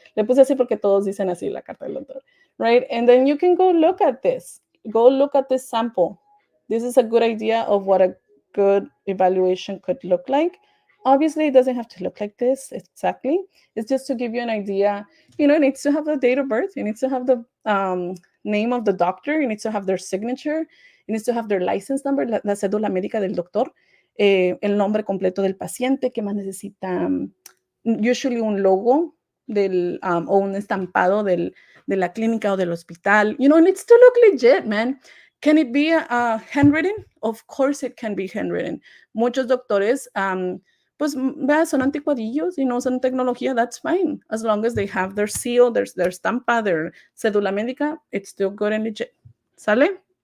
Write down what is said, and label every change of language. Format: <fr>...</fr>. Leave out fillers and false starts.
<es>Le puse así porque todos dicen así, la carta del doctor, right?</es> <en>And then you can go look at this. Go look at this sample. This is a good idea of what a good evaluation could look like. Obviously, it doesn't have to look like this exactly. It's just to give you an idea. You know, it needs to have the date of birth. It needs to have the name of the doctor. It needs to have their signature. It needs to have their license number,</en> <es>la cédula médica del doctor, el nombre completo del paciente, que más necesita, usually un logo o un estampado de la clínica o del hospital.</es> <en>You know, it needs to look legit, man. Can it be handwritten? Of course it can be handwritten.</en> <es>Muchos doctores, pues son anticuadillos y no usan tecnología,</es> <en>that's fine. As long as they have their seal, their estampa, their cédula médica, it's still good and legit. ¿Sale?</en>